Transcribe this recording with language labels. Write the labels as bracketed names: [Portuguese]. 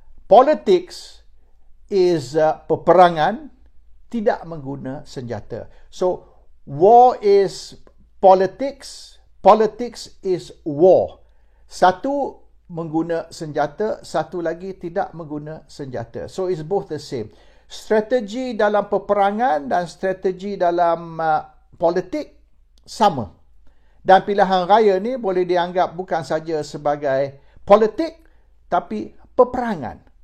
[English] Politics is [Malay] peperangan tidak mengguna senjata. [English] So war is politics, politics is war. [Malay] Satu mengguna senjata, satu lagi tidak mengguna senjata. [English] So it's both the same. [Malay] Strategi dalam peperangan dan strategi dalam politik sama. Dan pilihan raya ni boleh dianggap bukan saja sebagai politik, tapi peperangan.